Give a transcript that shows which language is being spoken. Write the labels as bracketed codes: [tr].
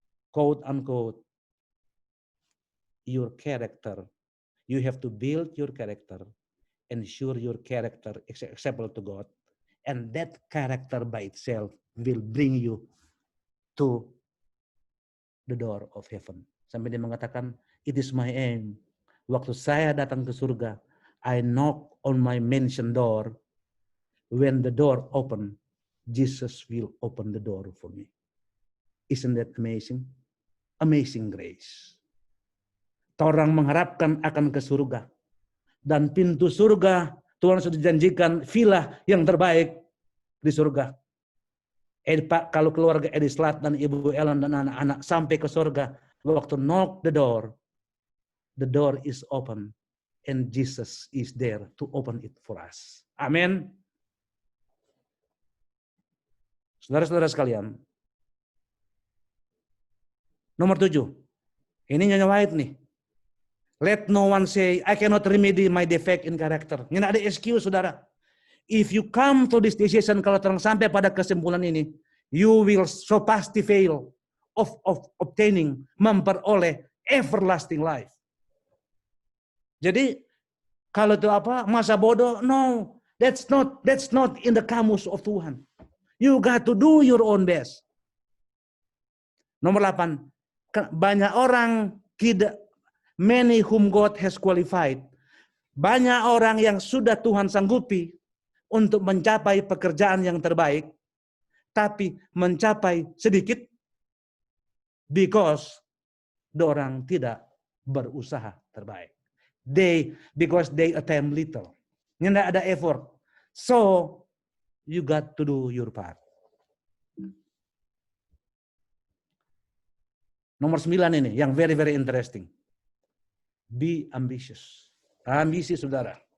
[en] Quote unquote, your character, you have to build your character, ensure your character is acceptable to God, and that character by itself will bring you to the door of heaven. [id] Sampai dia mengatakan, [en] it is my aim. [id] Waktu saya datang ke surga, [en] I knock on my mansion door. When the door open, Jesus will open the door for me. Isn't that amazing? Amazing grace. [id] Orang mengharapkan akan ke surga. Dan pintu surga, Tuhan sudah janjikan villa yang terbaik di surga. Pak, kalau keluarga Edislat dan Ibu Ellen dan anak-anak sampai ke surga, waktu [en] knock the door is open. And Jesus is there to open it for us. [id] Amin. Saudara-saudara sekalian. Nomor 7. Ini Nyonya White nih. [en] Let no one say, I cannot remedy my defect in character. [id] Ini ada excuse, saudara. [en] If you come to this decision, [id] kalau terang sampai pada kesimpulan ini, [en] you will so [id] pasti [en] fail of obtaining, [id] memperoleh [en] everlasting life. [id] Jadi, kalau itu apa, masa bodoh, no. [en] That's not in the kamus of Tuhan. You got to do your own best. [id] Nomor 8. Banyak orang [en] many whom God has qualified. [id] Banyak orang yang sudah Tuhan sanggupi untuk mencapai pekerjaan yang terbaik, tapi mencapai sedikit because orang tidak berusaha terbaik. [en] Because they attempt little. [id] Tidak ada effort. [en] So, you got to do your part. [id] Nomor 9 ini, yang [en] very, very interesting. Be ambitious. [id] Ambisi, saudara.